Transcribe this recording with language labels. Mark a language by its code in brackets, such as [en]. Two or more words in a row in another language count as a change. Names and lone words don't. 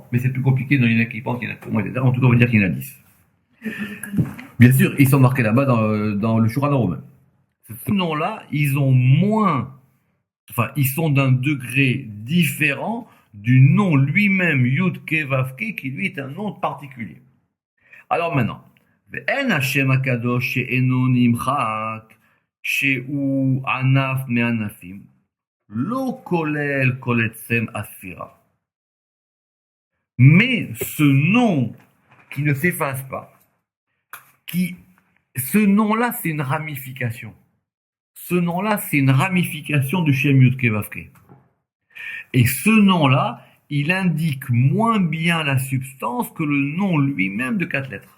[fr] Mais c'est plus compliqué, il y en a qui pensent qu'il y en a que moins, etc. En tout cas, on va dire qu'il y en a 10. Bien sûr, ils sont marqués là-bas dans le Shulchan Aruch. Ces noms-là, ils sont d'un degré différent du nom lui-même Yudke Vavke, qui lui est un nom particulier. Alors maintenant, [he] ואין השם הקדוש שאינו נמחק, שהוא ענף מענפים, לא כולל כל עצם הספירה. [fr] Mais ce nom qui ne s'efface pas, ce nom-là, c'est une ramification. Ce nom-là, c'est une ramification du Shem Yud Kei Vav Kei. Et ce nom-là, il indique moins bien la substance que le nom lui-même de 4 lettres.